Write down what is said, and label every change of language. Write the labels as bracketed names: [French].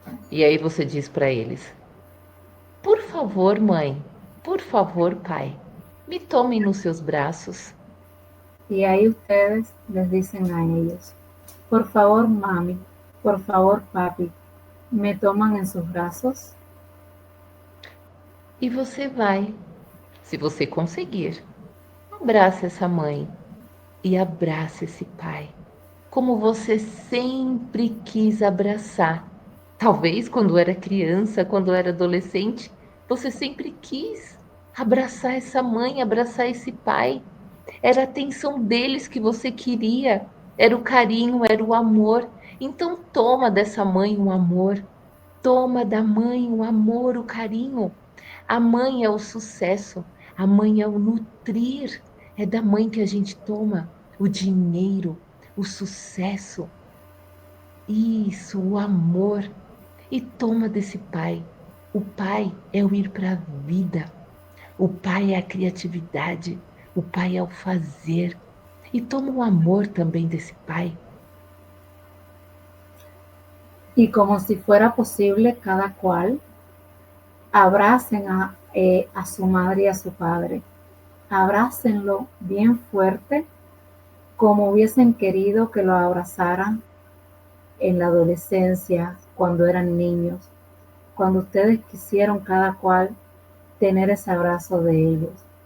[Portuguese] E aí você diz para eles: por favor, mãe, por favor, pai, me tomem nos seus braços. [Spanish] Y ahí ustedes les dicen a ellos, por favor, mami, por favor, papi, me toman en sus brazos. [Portuguese] E você vai, se você conseguir, abraça essa mãe e abraça esse pai, como você sempre quis abraçar. Talvez quando era criança, quando era adolescente, você sempre quis abraçar essa mãe, abraçar esse pai. Era a atenção deles que você queria, era o carinho, era o amor. Então toma dessa mãe um amor, toma da mãe o amor, o carinho. A mãe é o sucesso, a mãe é o nutrir, é da mãe que a gente toma o dinheiro, o sucesso. Isso, o amor. E toma desse pai. O pai é o ir para a vida. O pai é a criatividade. O pai é o fazer. E toma o amor também desse pai. [Spanish] Y como si fuera posible, cada cual abracen a su madre y a su padre. Abrácenlo bien fuerte, como hubiesen querido que lo abrazaran en la adolescencia, cuando eran niños, cuando ustedes quisieron cada cual tener ese abrazo de ellos.